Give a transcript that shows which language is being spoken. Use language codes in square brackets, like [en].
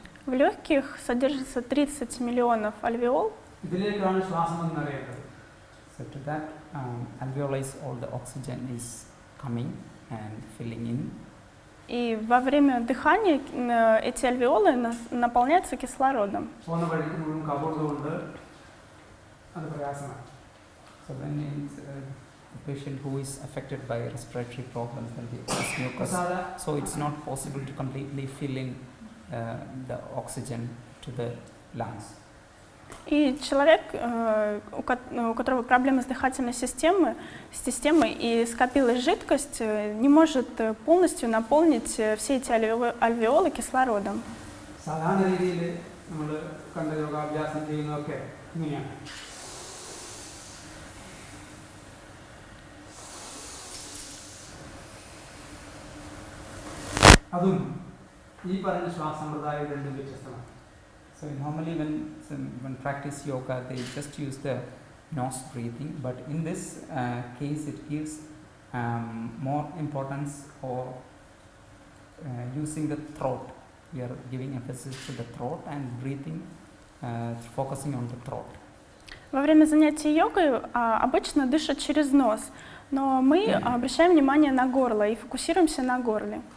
[ru] В легких содержится 30 миллионов альвеол. [ml] ഇതിലേക്കാണ് ശ്വാസം എന്നറിയേണ്ടത്. [en] So to that alveoli all the oxygen is coming and filling in. [ru] И во время дыхания эти альвеолы наполняются кислородом. [ml] പോകുന്ന വഴിക്ക് മുഴുവൻ കബോർഡുകൊണ്ട് അത് പ്രയാസമാണ്. [en] So when it's a patient who is affected by respiratory problems and the mucus, so it's not possible to completely fill in the oxygen to the lungs. [ru] И человек, у которого проблемы с дыхательной системой и скопилась жидкость, не может полностью наполнить все эти альвеолы кислородом. [ml] സാധാരണ രീതിയിൽ നമ്മൾ കണ്ട യോഗാഭ്യാസം ചെയ്യുന്നതൊക്കെ ഇങ്ങനെയാണ്. അതും ഈ പറഞ്ഞ ശ്വാസസമ്പ്രദായം രണ്ടും വ്യത്യസ്തമാണ്. [en] So normally when practice yoga, they just use the nose breathing, but in this case it gives more importance for using the throat. We are giving emphasis to the throat and breathing, focusing on the throat. [ru] Во время занятий йогой обычно дышат через нос, но мы обращаем внимание на горло и фокусируемся на горле.